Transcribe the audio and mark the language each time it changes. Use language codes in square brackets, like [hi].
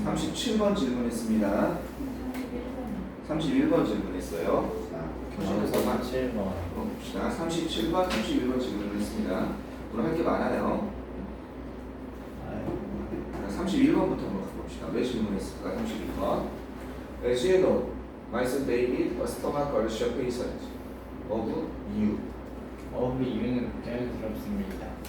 [ko] 37번 질문했습니다. 31번 질문했어요. 자, 표시에서만 37번. 봅시다. 37번, 31번 질문을 했습니다. 오늘 할 게 많아요. 자, 31번부터 한번 가봅시다. 왜 질문했을까? 31번. [en] As you know, my son David was stomach ulcer patient of you. [ko] 이유는 자연스럽습니다.